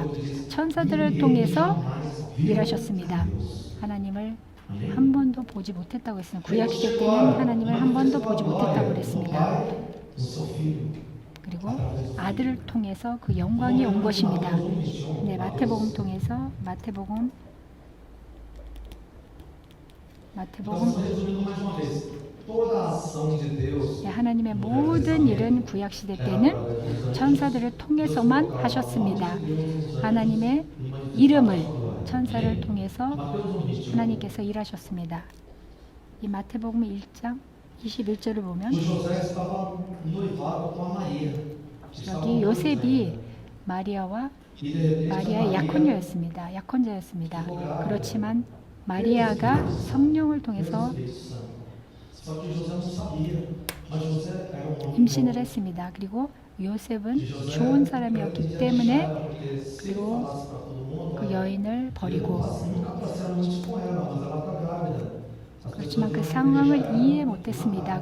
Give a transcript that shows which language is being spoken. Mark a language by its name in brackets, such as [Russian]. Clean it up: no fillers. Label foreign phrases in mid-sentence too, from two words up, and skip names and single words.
[Korean] 천사들을 통해서 일하셨습니다. 하나님을 한 번도 보지 못했다고 했습니다. 구약시대 때는 하나님을 한 번도 보지 못했다고 그랬습니다. 그리고 아들을 통해서 그 영광이 온 것입니다. 네, 마태복음 통해서 마태복음 [Portuguese] Resumindo mais uma vez, toda a ação de Deus [Korean] 하나님의 모든 일은 구약시대 때는 천사들을 통해서만 하셨습니다. 하나님의 이름을 천사를 통해서 하나님께서 일하셨습니다. 이 마태복음 1장 21절을 보면 [Portuguese] José estava noivado com a Maria. [Korean] 여기 요셉이 마리아의 약혼자였습니다. 그렇지만 마리아가 성령을 통해서 임신을 했습니다. 그리고 요셉은 좋은 사람이었기 때문에 그리고 그 여인을 버리고 그렇지만 그 상황을 이해 못했습니다.